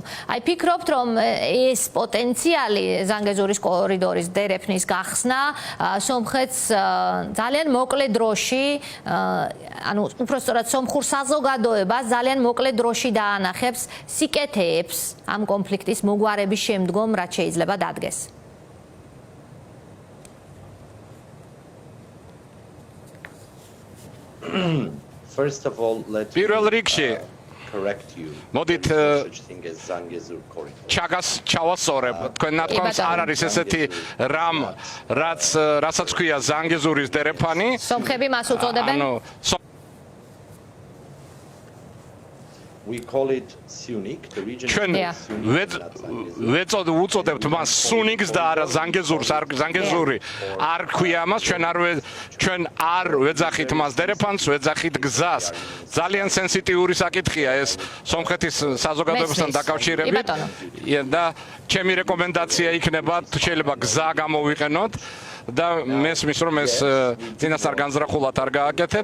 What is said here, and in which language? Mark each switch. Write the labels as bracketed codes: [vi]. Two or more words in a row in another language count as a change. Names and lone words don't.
[ka] აი ფიქრობთ, რომ ეს პოტენციალი ზანგეზურის კორიდორის დერეფნის გახსნა სომხეთს ძალიან მოკლე დროში, ანუ უпростоრად სომხურ საზოგადოებას ძალიან მოკლე დროში დაანახებს სიკეთეებს ამ კონფლიქტის მოგვარების შემდგომ, რაც შეიძლება დადგეს. [en] First of all, let me correct you. [ka] მოდით ჩავასწორებ, თქვენ ნათქვამს არ არის ესეთი რამ, რასაც ქვია ზანგეზურის დერეფანი. სომხები მას უწოდებენ? [en] We call it Sunik, the region [ka] ჩვენ ვუწოდებთ მას სუნიკს და არა ზანგეზურს, ზანგეზური არ ქვია მას, ჩვენ არ ვეძახით მას დერეფანს, ვეძახით გზას. ძალიან სენსიტიური საკითხია ეს სომხეთის საზოგადოებასთან დაკავშირებით და ჩემი რეკომენდაცია იქნება, შეიძლება გზა გამოვიყენოთ და მესმის რომ ეს წინასწარ განზრახულად არ გააკეთეთ.